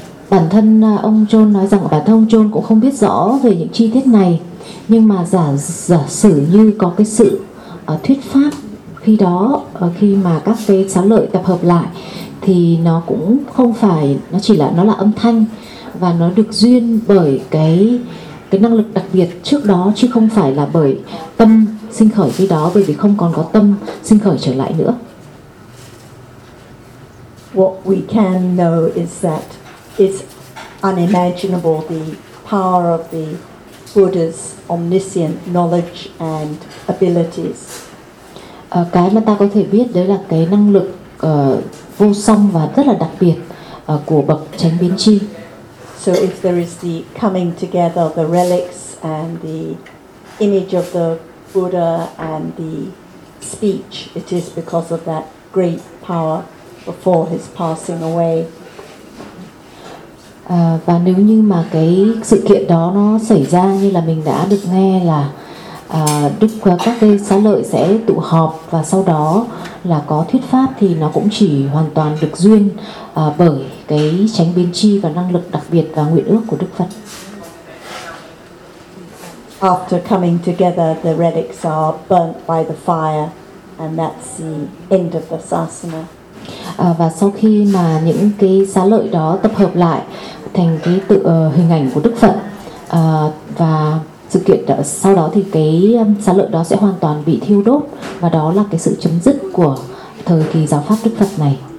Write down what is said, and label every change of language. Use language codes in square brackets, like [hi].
[vi] Bản thân ông John nói rằng bản thân ông John cũng không biết rõ về những chi tiết này, nhưng mà giả sử như có cái sự thuyết pháp khi đó, khi mà các cái xá lợi tập hợp lại thì nó cũng không phải, nó chỉ là, nó là âm thanh và nó được duyên bởi cái năng lực đặc biệt trước đó, chứ không phải là bởi tâm sinh khởi khi đó, bởi vì không còn có tâm sinh khởi trở lại nữa. [en] What we can know is that it's unimaginable, the power of the Buddha's omniscient knowledge and abilities. [vi] Cái mà ta có thể biết đấy là cái năng lực vô song và rất là đặc biệt của bậc chánh biến tri. [en] So if there is the coming together of the relics and the image of the Buddha and the speech, it is because of that great power before his passing away. [vi] Và nếu như mà cái sự kiện đó nó xảy ra như là mình đã được nghe là Đức các cái xá lợi sẽ tụ họp và sau đó là có thuyết pháp, thì nó cũng chỉ hoàn toàn được duyên bởi cái chánh biến tri và năng lực đặc biệt và nguyện ước của Đức Phật. [en] after coming together, the relics are burnt by the fire, and that's the end of the sasana. [vi] Và sau khi mà những cái xá lợi đó tập hợp lại thành cái tự hình ảnh của Đức Phật, và sự kiện đó, sau đó thì cái xá lợi đó sẽ hoàn toàn bị thiêu đốt, và đó là cái sự chấm dứt của thời kỳ giáo pháp Đức Phật này.